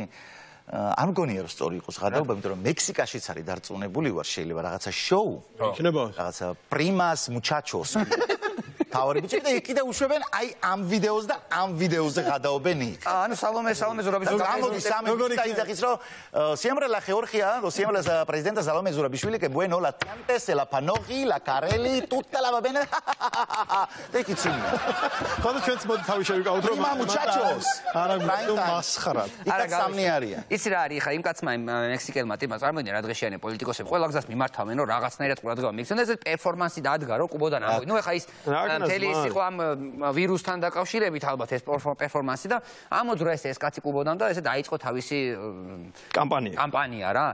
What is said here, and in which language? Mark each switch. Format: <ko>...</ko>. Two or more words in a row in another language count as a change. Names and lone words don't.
<ka>არ მგონია რომ სწორი იყოს ღადაობა, იმიტომ რომ მექსიკაშიც არის დარწმუნებული ვარ შეიძლება რაღაცა შოუ. იქნება.</ka> <es>რაღაცა primas muchachos.</es> <ka>თავარი ბიჭები და კიდე უშვებენ აი ამ ვიდეოს და ამ ვიდეოზე გადაობენ იქ. ანუ სალომე ზურაბიშვილი ამოდის ამოდის და იძახის რომ</ka> <es>siempre la Georgia, siempre la presidenta Salome Zurabishvili que bueno la Tiantes, la Panoji, la Carelli,</es> <it>tutta la va bene.</it> <ka>და იქ იცინი. ხოდა ჩვენც მოდი თავი შევიკავოთ რომ muchachos. არა გვიყვარს მასხარად. იქ სამნი არიან. იცი რა არის ხა იმ კაცმა მექსიკელმა ტიპმა წარმოიდგინე რა დღეშიანი პოლიტიკოსები ყველა გზას მიმართავენ რომ რაღაცნაირად ყურადღება მიექცნენ ეს პერფორმანსი დადგა რომ კუბოდან ამოვიდა. ნუ ეხა ის მთელი ის იყო ამ ვირუსთან დაკავშირებით ალბათ ეს პერფორმანსი და ამოძრა ეს კაცი კუბოდან და ესე დაიწყო თავისი კამპანია რა.</ka>